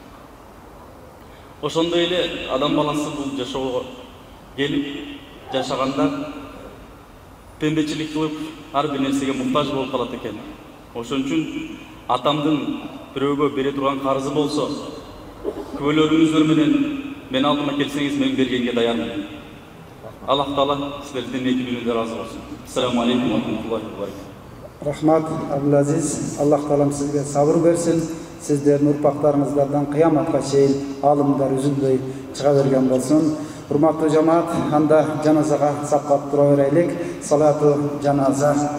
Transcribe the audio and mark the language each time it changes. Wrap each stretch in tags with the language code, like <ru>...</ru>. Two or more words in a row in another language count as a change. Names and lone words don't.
<ky>Ошондой эле адам баласы бул жашоого келип жашаганда пембечилик кылып, ар бир нерсеге муктаж болуп калат экен. Ошон үчүн атамдын бирөөгө бере турган карызы болсо, күбөлөрүңүздөр менен мен алдыма келсеңиз мен бергенге даярмын. Аллах Таала силердин экибиңизге разы болсун.</ky> <ar>السلام عليكم ورحمة الله وبركاته.</ar> <ky>Рахмат, Абдулазиз. Аллах Таалам сизге сабыр берсин. Сиздердин урпактарыңыздардан кыяматка чейин алымдар үзүлбөй чыга берген болсун. Урматтуу жамаат, анда жаназага сапкап тура берелик.</ky> <ar>صلاة الجنازة.</ar>